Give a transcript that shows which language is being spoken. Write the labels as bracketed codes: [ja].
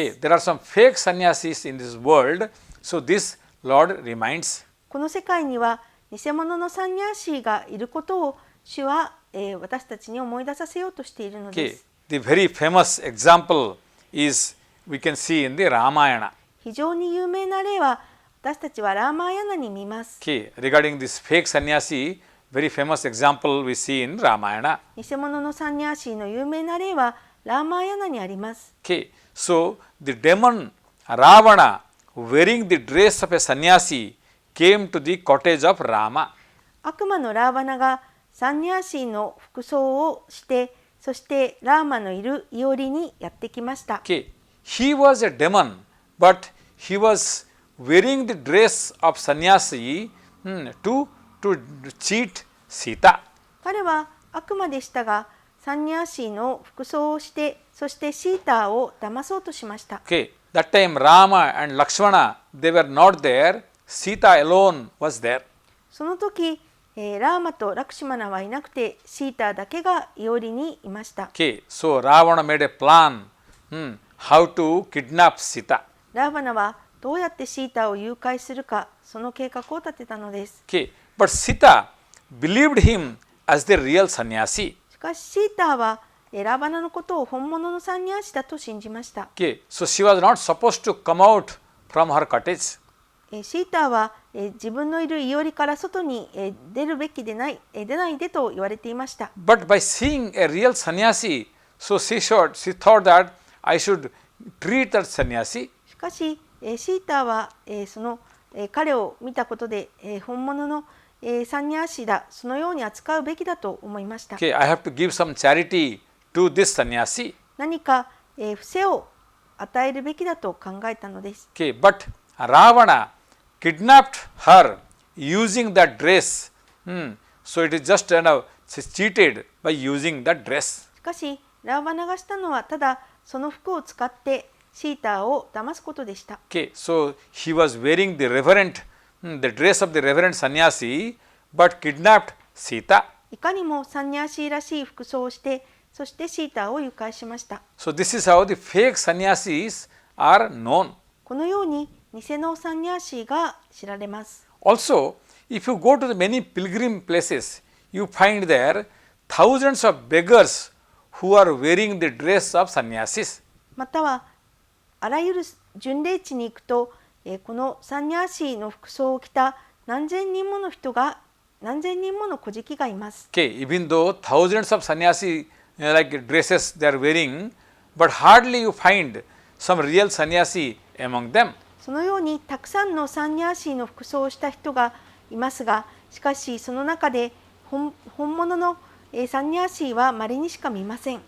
[en] Okay, there are some fake sannyasis in this world, so this Lord reminds. [ja] この世界には偽物のサンニャーシーがいることを主は、私たちに思い出させようとしているので [en] Okay, [ja] す。 [en] the very famous example is we can see in the Ramayana. [ja] 非常に有名な例は私たちはラーマーヤナに見ます。 [en] Okay, regarding this fake sannyasi, very famous example we see in Ramayana. [ja] 偽物のサンニャーシーの有名な例はラーマーヤナにあります。 [en] Okay, so the demon Ravana, wearing the dress of a sannyasi, came to the cottage of Rama. [ja] 悪魔のラーバナがサンニャーシーの服装をして、そしてラーマのいるいおりにやってきました。 [en] Okay, he was a demon, but he was wearing the dress of sannyasi to cheat Sita. [ja] 彼は悪魔でしたが、サンニャーシーの服装をして、そしてシーターを騙そうとしました。 [en] Okay, that time Rama and Lakshmana, they were not there. Sita alone was there. [ja] その時、ラーマとラクシマナはいなくて、シーターだけがいおりにいました。 [en] Okay, so Ravana made a plan how to kidnap Sita. [ja] ラーバナはどうやってシーターを誘拐するか、その計画を立てたのです。 [en] Okay, but Sita believed him as the real sannyasi. [ja] しかしシーターはラーバナのことを本物のサンニャーシだと信じました。 [en] Okay, so she was not supposed to come out from her cottage. [ja] シーターは自分のいるいおりから外に出るべきでない、出ないでと言われていました。 [en] But by seeing a real sannyasi, so she thought that I should treat that sannyasi. [ja] しかしシーターはその彼を見たことで本物のサンニャーシだ、そのように扱うべきだと思いました。 [en] Okay, I have to give some charity to this sannyasi. [ja] 何か布施を与えるべきだと考えたのです。 [en] Okay, but Ravana kidnapped her using that dress. So it is just she cheated by using that dress. [ja] しかしラーバナがしたのはただその服を使ってシーターを騙すことでした。 [en] Okay, so he was wearing the dress of the reverend sannyasi, but kidnapped Sita. [ja] いかにもサンニャーシーらしい服装をして、そしてシーターを誘拐しました。 [en] So this is how the fake sannyasis are known. [ja] このように偽のサンニャーシーが知られます。 [en] Also, if you go to the many pilgrim places, you find there thousands of beggars who are wearing the dress of sannyasis. [ja] またはあらゆる巡礼地に行くと、このサンニャーシーの服装を着た何千人もの人が、何千人もの小敷がいます。 [en] Okay, even though thousands of sannyasi like dresses they are wearing, but hardly you find some real sannyasi among them. [ja] そのようにたくさんのサンニャーシーの服装をした人がいますが、しかしその中で本物のサンニャーシーは稀にしか見ません。